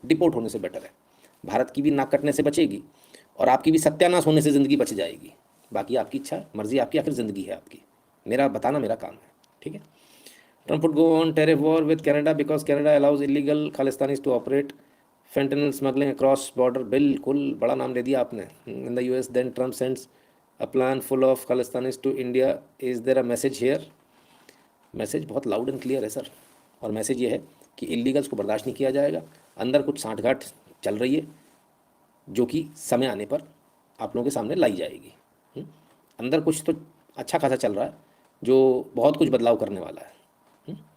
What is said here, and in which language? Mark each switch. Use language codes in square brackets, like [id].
[hi] Deport होने से better है, भारत की भी नाक कटने से बचेगी और आपकी भी सत्यानाश होने से ज़िंदगी बच जाएगी। बाकी आपकी इच्छा मर्जी आपकी, आखिर ज़िंदगी है आपकी, मेरा बताना मेरा काम है, ठीक है। [en] Trump would go on tariff war with Canada because Canada allows illegal Khalistanis to operate fentanyl smuggling across border. [hi] बिल्कुल बड़ा नाम ले दिया आपने। [en] In the US then Trump sends a plan full of Khalistanis to India. Is there a message here? [hi] Message बहुत [en] loud and clear [hi] है sir, और message ये है कि इलीगल्स को बर्दाश्त नहीं किया जाएगा। अंदर कुछ सांठगांठ चल रही है जो कि समय आने पर आप लोगों के सामने लाई जाएगी। अंदर कुछ तो अच्छा खासा चल रहा है जो बहुत कुछ बदलाव करने वाला है।